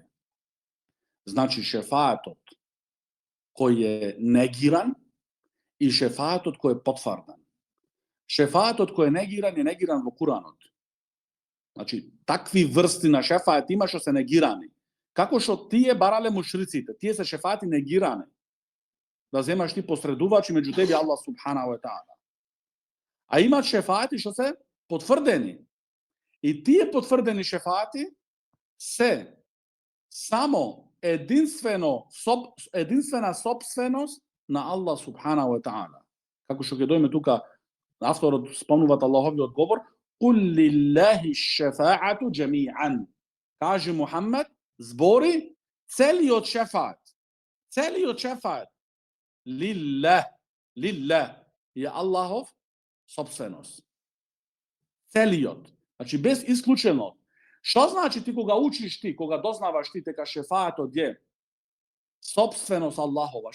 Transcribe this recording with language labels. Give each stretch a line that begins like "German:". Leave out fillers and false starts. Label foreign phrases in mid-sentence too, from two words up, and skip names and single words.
Macedonian: Значи шефаатот кој е негиран и шефаатот кој е потврден. Шефаатот кој е негиран во Куранот. Значи, такви врсти на шефаат има што се негирани. Како што тие барале мушриците, тие се шефаати негирани. Да земаш ти посредувачи меѓу тебе
Arabic: الله سبحانه وتعالى.
Macedonian: А има шефаати што се потврдени. И тие потврдени шефаати се само единствена собственост на
Arabic: الله سبحانه وتعالى.
Macedonian: Како што ќе дојме тука, авторот спомнуваат Аллаховиот говор,
Arabic: قُلْ لِلَّهِ الشَّفَاعَةُ جَمِيعًا.
Macedonian: Каже Мухаммед, збори целиот шефаат. Целиот шефаат. Лилlah е Аллахов собственост. Целиот. Значи без исклучено. Што значи ти кога учиш ти, кога дознаваш ти дека шефаатот е собственост Аллахова?